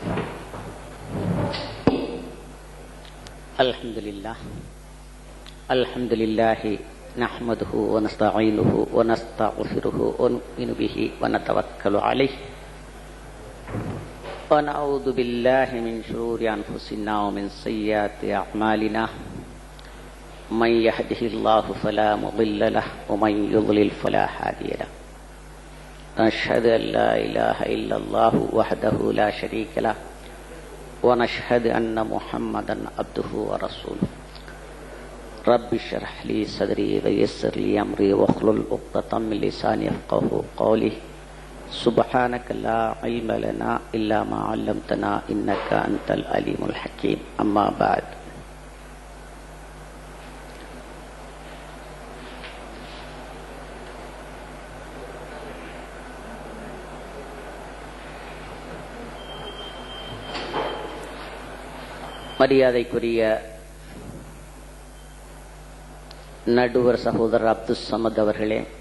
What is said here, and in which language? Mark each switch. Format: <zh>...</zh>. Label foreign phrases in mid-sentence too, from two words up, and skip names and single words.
<ar>الحمد لله نحمده ونستعينه ونستغفره ونؤمن به ونتوكل عليه ونعوذ بالله من شرور أنفسنا ومن سيئات أعمالنا من يهده الله فلا مضل له ومن يضلل فلا هادي له. أشهد أن لا إله إلا الله وحده لا شريك له ونشهد أن محمدا عبده ورسوله رب اشرح لي صدري ويسر لي أمري واحلل عقدة من لساني يفقهوا قولي سبحانك لا علم لنا إلا ما علمتنا إنك أنت العليم الحكيم أما بعد</ar> <ta>மரியாதைக்குரிய நடுவர் சகோதரர் அப்துல் சமத் அவர்களே,</ta>